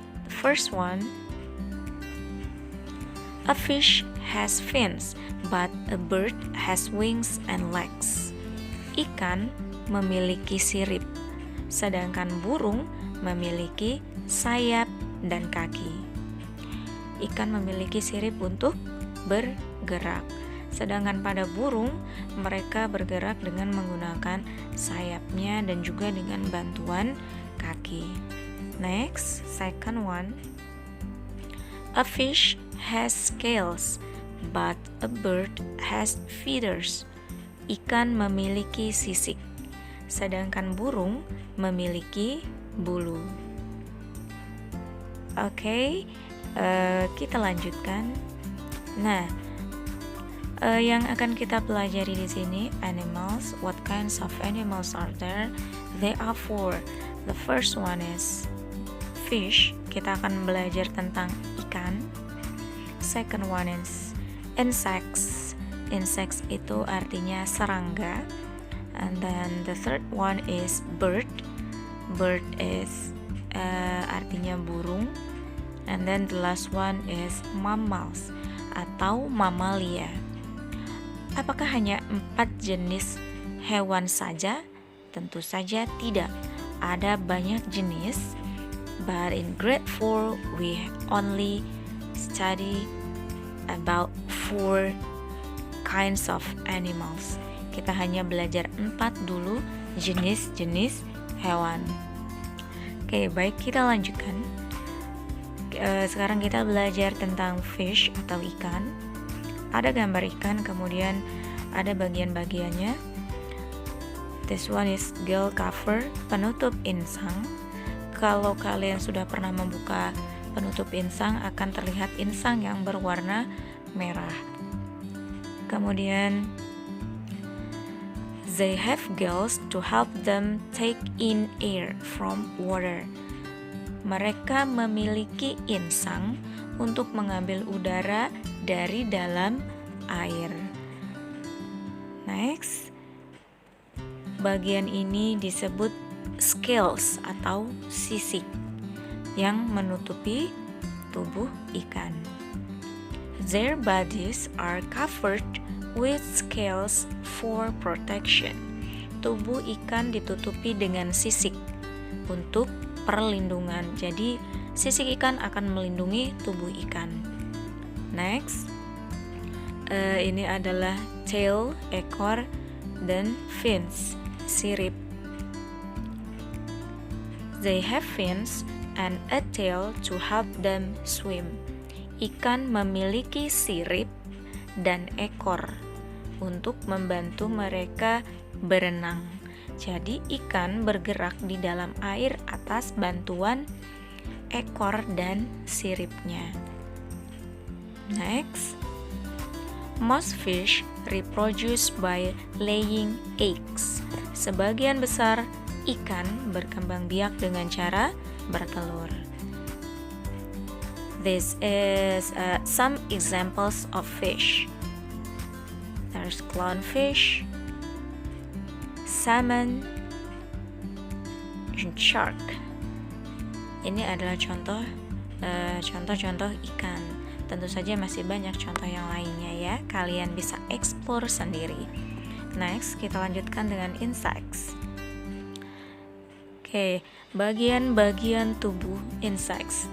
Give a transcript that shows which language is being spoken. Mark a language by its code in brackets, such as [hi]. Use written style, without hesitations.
[en] First one, a fish has fins, but a bird has wings and legs. [id] Ikan memiliki sirip, sedangkan burung memiliki sayap dan kaki. Ikan memiliki sirip untuk bergerak, sedangkan pada burung mereka bergerak dengan menggunakan sayapnya dan juga dengan bantuan kaki. [en] Next, second one, a fish has scales, but a bird has feathers. [id] Ikan memiliki sisik, sedangkan burung memiliki bulu. Oke, kita lanjutkan. Nah, yang akan kita pelajari di sini animals. [en] What kinds of animals are there? There are 4. The first one is fish. [id] Kita akan belajar tentang ikan. [en] Second one is insects. [id] Insects itu artinya serangga. [en] And then the third one is bird. Bird is [id] artinya burung. [en] And then the last one is mammals atau mamalia. [id] Apakah hanya 4 jenis hewan saja? Tentu saja tidak. Ada banyak jenis. [en] But in grade 4 we only study about 4 kinds of animals. [id] Kita hanya belajar 4 dulu jenis-jenis hewan. Oke, baik, kita lanjutkan. Sekarang kita belajar tentang fish atau ikan. Ada gambar ikan, kemudian ada bagian-bagiannya. [en] This one is gill cover, [id] penutup insang. Kalau kalian sudah pernah membuka penutup insang, akan terlihat insang yang berwarna merah. [en] Kemudian they have gills to help them take in air from water. [id] Mereka memiliki insang untuk mengambil udara dari dalam air. Next, bagian ini disebut scales atau sisik yang menutupi tubuh ikan. [en] Their bodies are covered with scales for protection. [id] Tubuh ikan ditutupi dengan sisik untuk perlindungan. Jadi, sisik ikan akan melindungi tubuh ikan. Next, ini adalah tail, ekor, dan fins, sirip. [en] They have fins and a tail to help them swim. [id] Ikan memiliki sirip dan ekor untuk membantu mereka berenang. Jadi ikan bergerak di dalam air atas bantuan ekor dan siripnya. [en] Next, most fish reproduce by laying eggs. [id] Sebagian besar ikan berkembang biak dengan cara bertelur. [en] This is some examples of fish. There's clownfish, salmon, and shark. [id] Ini adalah contoh-contoh ikan. Tentu saja masih banyak contoh yang lainnya ya. Kalian bisa explore sendiri. Next, kita lanjutkan dengan insects. Oke, bagian-bagian tubuh insects.